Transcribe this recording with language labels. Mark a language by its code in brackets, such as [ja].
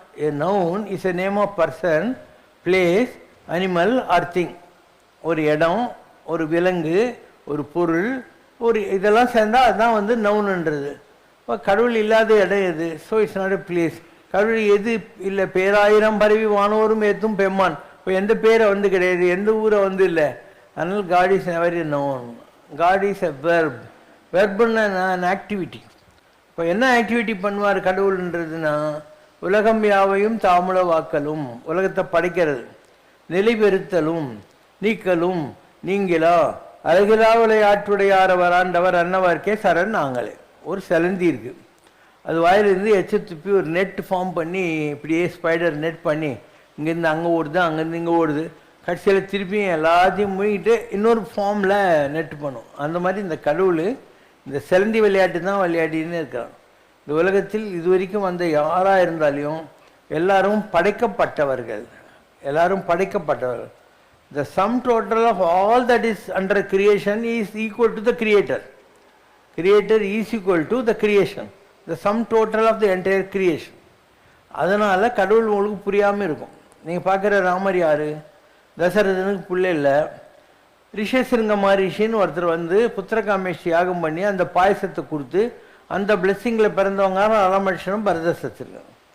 [en] A noun is a name of person, place, animal or thing. [ta] ஒரு இடம், ஒரு விலங்கு, ஒரு பொருள், ஒரு இதெல்லாம் சேர்ந்தால் அதுதான் வந்து நவுன்ன்றது. இப்போ கடவுள் இல்லாத இடம் எது? [en] So it's not a place. [ta] கடவுள் எது இல்லை? பேராயிரம் பரவி வானோரும் ஏத்தும் பெம்மான். இப்போ எந்த பேரை வந்து கிடையாது, எந்த ஊரை வந்து இல்லை. அதனால் [en] God is never a noun. God is a verb. [ta] வெர்புன்னா an activity. இப்போ என்ன ஆக்டிவிட்டி பண்ணுவார் கடவுள்ன்றதுன்னா, உலகம் யாவையும் தாமுல வாக்கலும், உலகத்தை படைக்கிறது, நிலைபெறுத்தலும், நீக்கலும், நீங்களா அழகிலா விளையாட்டுடையாரவர் ஆண்டவர் அன்னவர்க்கே சரண் நாங்களே. ஒரு சிலந்தி இருக்குது, அது வாயிலிருந்து எச்ச துப்பி ஒரு நெட் ஃபார்ம் பண்ணி இப்படியே ஸ்பைடர் நெட் பண்ணி இங்கேருந்து அங்கே ஓடுது, அங்கேருந்து இங்கே ஓடுது, கடைசியில் திருப்பியும் எல்லாத்தையும் மூழ்கிட்டு இன்னொரு ஃபார்மில் நெட் பண்ணும். அந்த மாதிரி இந்த கடவுள் இந்த சிலந்தி விளையாட்டு தான் விளையாடின்னு இருக்கிறான். இந்த உலகத்தில் இது வரைக்கும் வந்த யாராக இருந்தாலையும் எல்லாரும் படைக்கப்பட்டவர்கள், எல்லாரும் படைக்கப்பட்டவர்கள். [en] The sum total of all that is under creation is equal to the creator. Creator is equal to the creation. The sum total of the entire creation. [ta] அதனால் கடவுள் உங்களுக்கு புரியாமல் இருக்கும். நீங்கள் பார்க்குற ராமர் யார்? தசரதனுக்கு பிள்ளை இல்லை. ரிஷசிருங்க மகரிஷின்னு ஒருத்தர் வந்து புத்திரகாமேஷி யாகம் பண்ணி அந்த பாயசத்தை கொடுத்து அந்த பிளெஸ்ஸிங்கில் பிறந்தவங்க ராமகிருஷ்ணனும் பரதசத்திருக்காங்க.